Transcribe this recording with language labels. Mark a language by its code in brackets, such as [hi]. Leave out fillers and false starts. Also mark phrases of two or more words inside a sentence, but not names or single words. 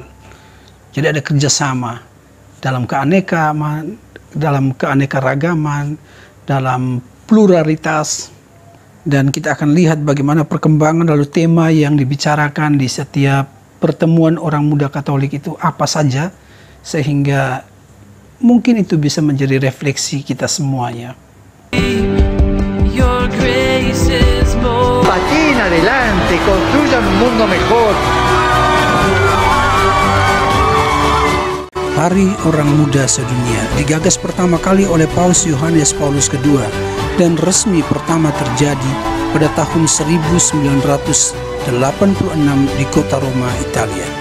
[id] Jadi ada kerjasama dalam keanekaragaman, dalam pluralitas, dan kita akan lihat bagaimana perkembangan lalu tema yang dibicarakan di setiap pertemuan orang muda Katolik itu apa saja, sehingga mungkin itu bisa menjadi refleksi kita semuanya. [es] Pateen adelante, construyan un mundo mejor. [id] Hari Orang Muda Sedunia digagas pertama kali oleh Paus Yohanes Paulus II dan resmi pertama terjadi pada tahun 1986 di kota Roma, Italia.